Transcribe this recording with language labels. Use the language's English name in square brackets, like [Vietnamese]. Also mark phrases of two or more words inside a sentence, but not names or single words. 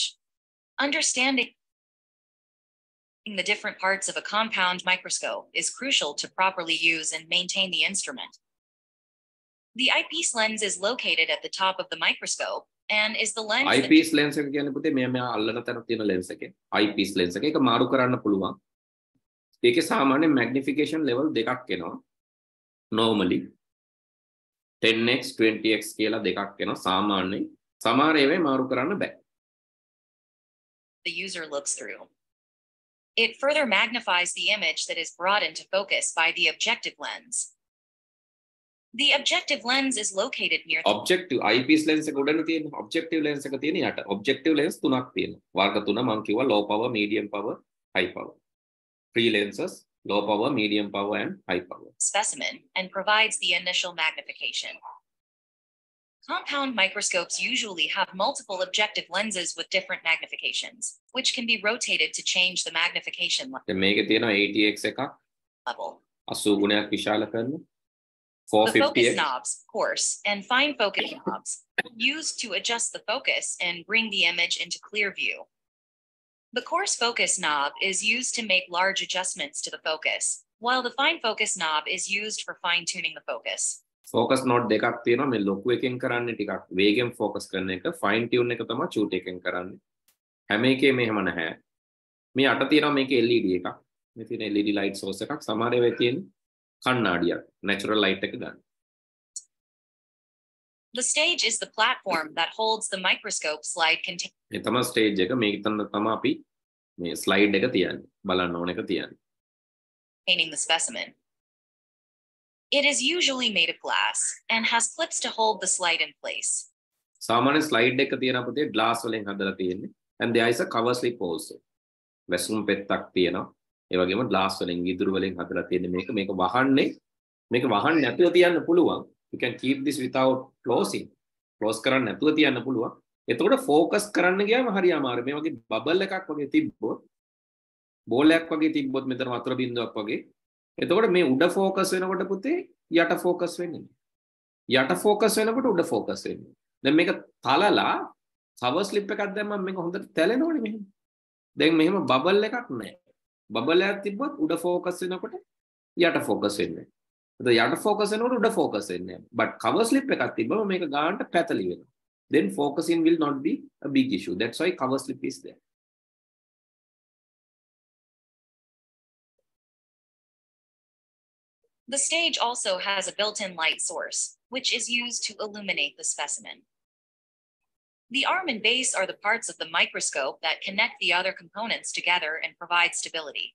[English] Understanding the different parts of a compound microscope is crucial to properly use and maintain the instrument. The eyepiece lens is located at the top of the microscope and is the lens. Eyepiece lens [Sinhala] එක කියන්නේ පුතේ මෙයා අල්ලන තැන තියෙන lens එකේ [English] eyepiece lens [Sinhala] එක. ඒක මාරු කරන්න පුළුවන්. ඒකේ සාමාන්‍ය [English] magnification level [Sinhala] දෙකක් එනවා. Normally 10x 20x කියලා දෙකක් එනවා සාමාන්‍යයෙන්. සමහර ඒවා මාරු කරන්න බෑ. [English] The user looks through. It further magnifies the image that is brought into focus by the objective lens. The objective lens is located near the objective eyepiece lens [Sinhala] එක උඩන තියෙන [English] objective lens [Sinhala] එක තියෙන යට [English] objective lens [Sinhala] තුනක් තියෙනවා. වර්ග තුන මම කිව්වා [English] low power, medium power, high power. Three lenses, low power, medium power and high power. Specimen and provides the initial magnification. Compound microscopes usually have multiple objective lenses with different magnifications, which can be rotated to change the magnification [Sinhala] මේකේ තියෙනවා 80x එකක් [English] level. [Sinhala] 80 ගුණයක් විශාල කරන [English] The focus 450x knobs, coarse and fine focus knobs, used to adjust the focus and bring the image into clear view. The coarse focus knob is used to make large adjustments to the focus, while the fine focus knob is used for fine-tuning the focus. focus node [Sinhala] දෙකක් තියෙනවා. මේ ලොකු එකෙන් කරන්නේ ටිකක් වේගෙන් focus කරන එක, [English] fine tune [Sinhala] එක තමයි චූටි එකෙන් කරන්නේ. හැම එකේම එහෙම නැහැ. මේ අට තියෙනවා මේකේ LED එකක්. මේ තියෙන [English] LED light source [Sinhala] එකක්. සමහර ඒවා තියෙන කණ්ණාඩියක්. [English] natural light [Sinhala] එක ගන්න. [English] The stage is the platform that holds the microscope slide [Sinhala] මේ තමයි stage එක. මේක තමයි අපි මේ slide එක තියන්නේ. බලන්න ඕන එක තියන්නේ. [English] containing the specimen. It is usually made of glass and has clips to hold the slide in place. [Sinhala] සාමාන්‍ය slide එක තියෙන අපතේ glass වලින් හදලා තියෙන්නේ. [English] And there is a cover slip also. [Sinhala] වැසුම් පෙත්තක් තියෙනවා. ඒ වගේම glass වලින් විදුරු වලින් හදලා තියෙන්නේ මේක. මේක වහන්නේ මේක වහන්න නැතුව තියන්න පුළුවන්. [English] You can keep this without closing. [Sinhala] Close කරන්න නැතුව තියන්න පුළුවන්. එතකොට focus කරන්න ගියාම හරි අමාරුයි. මේ වගේ බබල් එකක් වගේ තිබ්බොත් බෝලයක් වගේ තිබ්බොත් මෙතන වතුර බින්දුවක් වගේ. එතකොට මේ උඩ focus වෙනකොට පුතේ යට focus වෙන්නේ. යට focus වෙනකොට උඩ focus වෙන්නේ. දැන් මේක තලලා [English] cover slip [Sinhala] එකක් දැම්මම මේක හොඳට තැලෙනවනේ මෙහෙම. දැන් මෙහෙම බබල් එකක් නැහැ. බබල් එකක් තිබ්බොත් උඩ focus වෙනකොට යට focus වෙන්නේ. යට focus වෙනකොට උඩ focus වෙන්නේ. [English] But cover slip [Sinhala] එකක් තිබ්බම මේක ගානට පැතලි වෙනවා. [English] Then focusing will not be a big issue. That's why cover slip is there. The stage also has a built-in light source, which is used to illuminate the specimen. The arm and base are the parts of the microscope that connect the other components together and provide stability.